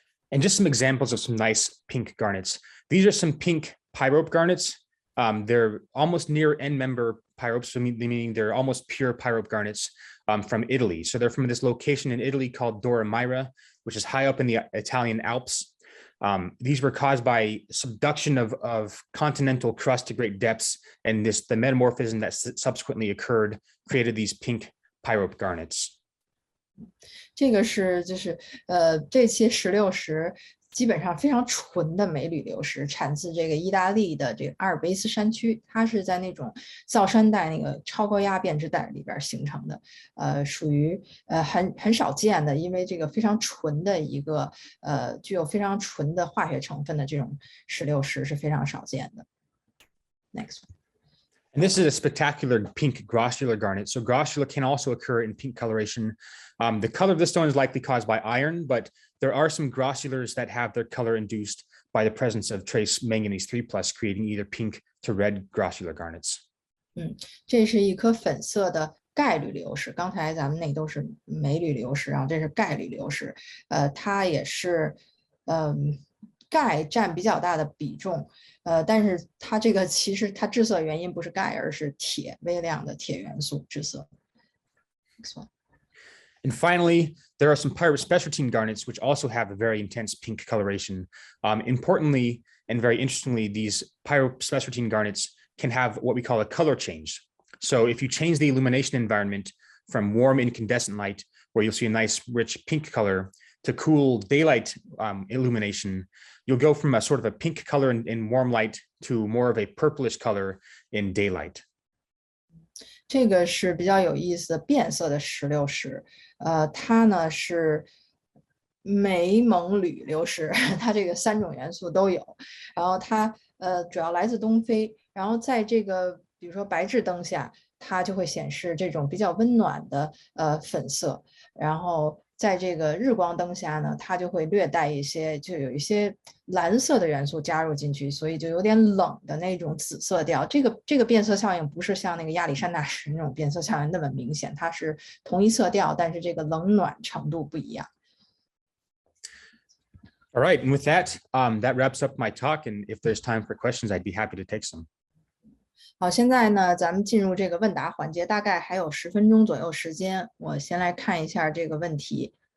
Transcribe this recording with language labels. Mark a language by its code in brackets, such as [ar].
[en] And just some examples of some nice pink garnets. These are some pink pyrope garnets. They're almost near end member pyropes, meaning they're almost pure pyrope garnets from Italy. So they're from this location in Italy called Doramira, which is high up in the Italian Alps. These were caused by subduction of continental crust to great depths, and the metamorphism that subsequently occurred created these pink pyrope garnets. [zh] 这个是这些石榴石基本上非常纯的镁铝流石，产自这个意大利的这个阿尔卑斯山区，它是在那种造山带那个超高压变质带里边形成的，属于很少见的，因为这个非常纯的一个具有非常纯的化学成分的这种石榴石是非常少见的。 [en] Next one. And this is a spectacular pink grossular garnet. So grossular can also occur in pink coloration. The color of the stone is likely caused by iron, but there are some grossulars that have their color induced by the presence of trace manganese 3+, creating either pink to red grossular garnets. [zh] 这是一颗粉色的钙铝流石，刚才咱们那都是镁铝流石，然后这是钙铝流石，它也是钙占比较大的比重，但是它这个其实它致色原因不是钙，而是铁，微量的铁元素致色。 [en] Next one. And finally, there are some pyrope spessartine garnets, which also have a very intense pink coloration. Importantly, and very interestingly, these pyrope spessartine garnets can have what we call a color change. So if you change the illumination environment from warm incandescent light, where you'll see a nice rich pink color, to cool daylight illumination, you'll go from a sort of a pink color in warm light to more of a purplish color in daylight. [zh] 这个是比较有意思的变色的石榴石，它呢是镁锰铝流石，它这个3种元素都有，然后它主要来自东非，然后在这个比如说白炽灯下，它就会显示这种比较温暖的粉色，然后在这个日光灯下呢，它就会略带一些，就有一些蓝色的元素加入进去，所以就有点冷的那种紫色调。这个变色效应不是像那个亚历山大石那种变色效应那么明显，它是同一色调，但是这个冷暖程度不一样。 [en] All right, and with that, that wraps up my talk. And if there's time for questions, I'd be happy to take some. [zh] 好，现在呢，咱们进入这个问答环节，大概还有10分钟左右时间。我先来看一下这个问题。